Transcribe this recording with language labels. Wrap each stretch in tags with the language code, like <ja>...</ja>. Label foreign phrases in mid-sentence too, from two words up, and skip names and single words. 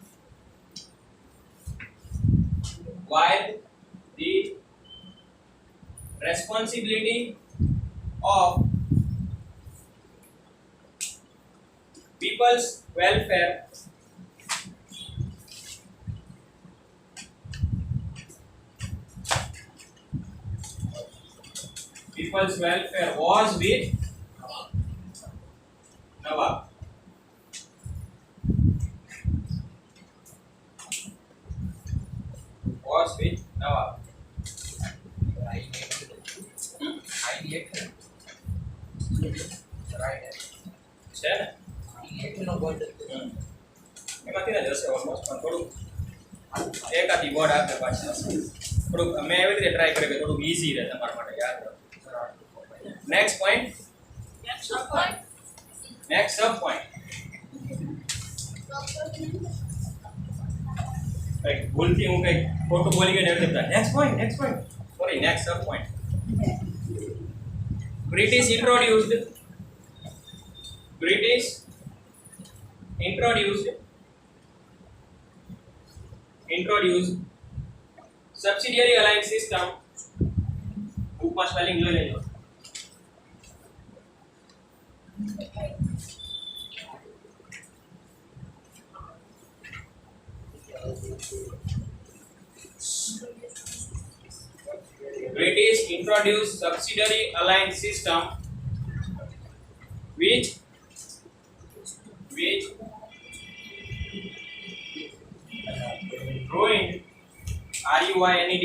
<en>of people's welfare was with Nawab.</en> <gu>છે ને એમાંથી ને જશે ઓલમોસ્ટ પણ થોડું એકાદી વર્ડ આગળ પાછળ થોડુંક મેં એવી રીતે ટ્રાય કર્યું કે થોડુંક ઈઝી રહે તમારા માટે યાદ રહે.</gu> <en>Next point, next sub point.</en> <gu>કઈક ભૂલથી હું કઈક ખોટું બોલી ગયો ને એટલે</gu> <en>next point sorry next sub point. British introduced subsidiary alliance system.</en> <gu>બુકમાં સ્પેલિંગ જોઈ લેજો.</gu> <en>British introduced subsidiary alliance system which ruined RUINED</en>